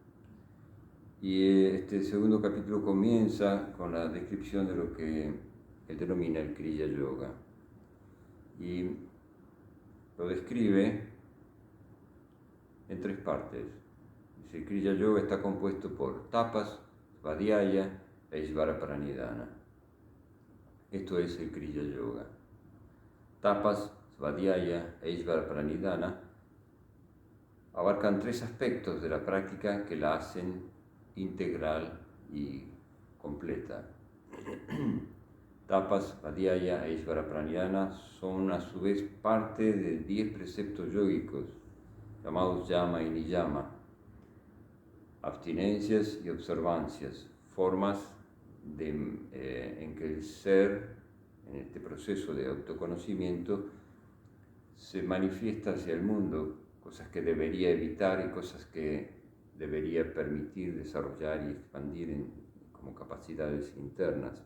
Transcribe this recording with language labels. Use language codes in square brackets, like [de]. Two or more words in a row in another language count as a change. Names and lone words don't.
[es] Y este segundo capítulo comienza con la descripción de lo que él denomina el Kriya Yoga, y lo describe en 3 partes. El Kriya Yoga está compuesto por tapas, svadhyaya e [sa] Ishvara Pranidhana. [es] Esto es el Kriya Yoga. Tapas, svadhyaya e [sa] Ishvara Pranidhana [es] abarcan 3 aspectos de la práctica que la hacen integral y completa. Tapas, svadhyaya e [sa] Ishvara Pranidhana [es] son a su vez parte de 10 preceptos yógicos llamados yama y niyama, abstinencias y observancias, formas en que el ser, en este proceso de autoconocimiento, se manifiesta hacia el mundo, cosas que debería evitar y cosas que debería permitir desarrollar y expandir como capacidades internas.